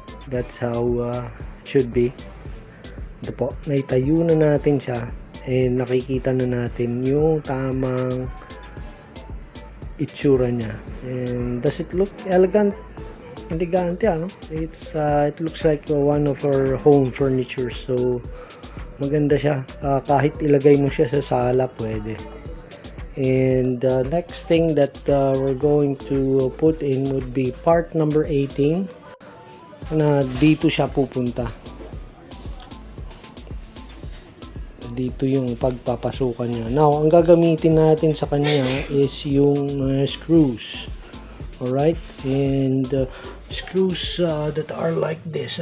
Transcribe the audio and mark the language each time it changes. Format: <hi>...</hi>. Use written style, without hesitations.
<en>That's how it should be.</en> <tl>Ito po, naitayo na natin siya, and nakikita na natin yung tamang itsura niya.</tl> <en>And does it look elegant?</en> <tl>Elegante, ano?</tl> <en>It looks like one of our home furniture,</en> <tl>so maganda siya. Kahit ilagay mo siya sa sala, pwede.</tl> <en>And next thing that we're going to put in would be part number 18,</en> <tl>na dito siya pupunta. Dito yung pagpapasukan niya. Now, ang gagamitin natin sa kanya is yung screws.</tl> <en>Alright, and screws that are like this.</en>